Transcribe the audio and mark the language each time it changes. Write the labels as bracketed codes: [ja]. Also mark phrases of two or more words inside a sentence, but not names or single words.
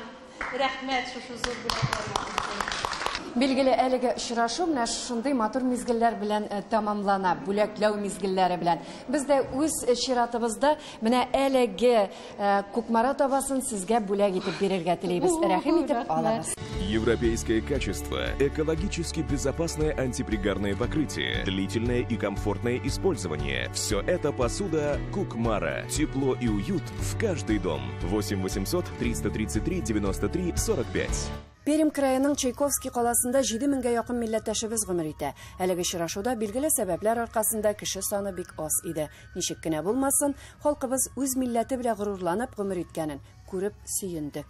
[tt] Рәхмәт шушы зур бүләкләргә. Билгеле, әлеге очрашу менә шундый матур мизгелләр белән тамамлана, бүләкләү мизгелләре белән. Без дә үз чиратыбызда менә әлеге Кукмара табасын сезгә бүләк итеп бирергә телибез. Рәхим итеп алыгыз. [ru] Европейское качество, экологически безопасное антипригарное покрытие, длительное и комфортное использование. Все это посуда Кукмара. Тепло и уют в каждый дом. 8 800 333 93 45. [tt] Пермь краеның Чайковский каласында 7 меңгә якын милләттәшебез гомер итә. Әлеге очрашуда билгеле сәбәпләр аркасында кеше саны бик аз иде. Ничек кенә булмасын, халкыбыз үз милләте белән горурланып гомер иткәнен күреп сөендек.